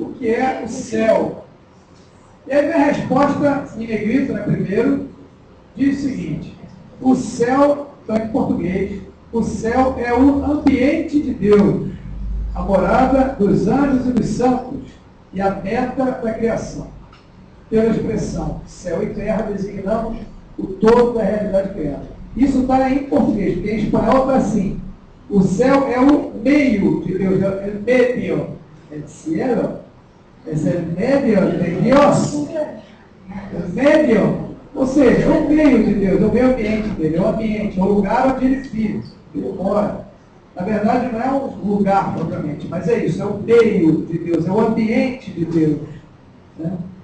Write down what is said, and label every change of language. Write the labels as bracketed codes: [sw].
[pt] O que é o céu? E aí vem a resposta em negrito, né, primeiro, diz o seguinte: o céu, então em português, o céu é o ambiente de Deus, a morada dos anjos e dos santos e a meta da criação. Pela expressão céu e terra, designamos o todo da realidade criada. Isso está em português, porque em espanhol está assim: O céu é o meio de Deus, é o medio. [es] El cielo es el medio de Dios. [pt] O medio, ou seja, é o meio de Deus, é o meio ambiente dele, é o ambiente, é o lugar onde ele vive, ele mora. Na verdade, não é um lugar propriamente, mas é isso, é o meio de Deus, é o ambiente de Deus. Né?